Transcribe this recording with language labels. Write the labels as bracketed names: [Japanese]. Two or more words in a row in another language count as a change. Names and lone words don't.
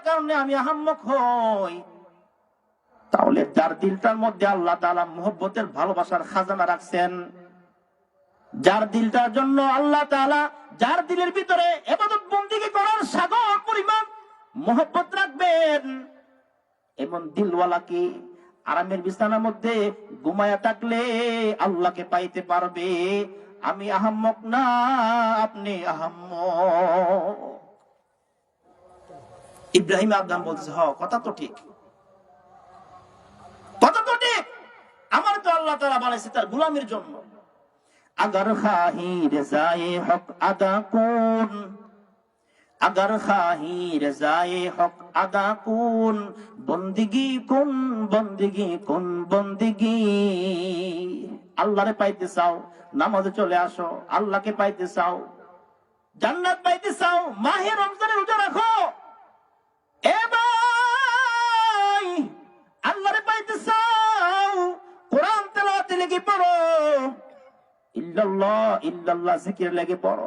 [Bangla] কারণে আমি আহাম্মক হই, তাহলে যার দিলটার মধ্যে আল্লাহ তাআলা মুহাব্বতের ভালোবাসার খাজানা রাখছেন, যার দিলটার জন্য আল্লাহ তাআলা যার দিলের ভিতরে ইবাদত বন্দেগী করার সাগর পরিমাণ মহব্বত রাখবেন, এমন দিলওয়ালাকে আরামের বিছানার মধ্যে ঘুমায়া থাকলে আল্লাহকে পাইতে পারবে। আমি আহাম্মক না, আপনি আহাম্মক। ইব্রাহিম আদম বলছে, হ কথা তো ঠিক, কথা তো ঠিক। আমার তো আল্লাহ তাআলা বানাইছে তার গোলামের জন্য। [Persian] اگر خواهی رضای حق ادا کن، اگر خواهی رضای حق ادا کن، بندگی کن بندگی کن بندگی. [Bangla] আল্লাহরে পাইতে চাও, নামাজে চলে আসো। আল্লাহকে পাইতে চাও, জান্নাত পাইতে চাও, মাহে রমজানে রোজা রাখো। এ ভাই, আল্লাহরে পাইতে চাও, কোরআন তেলাওয়াতে লেগে পড়ো, [Arabic] إلا الله إلا الله [Bangla] জিকির লেগে পড়ো।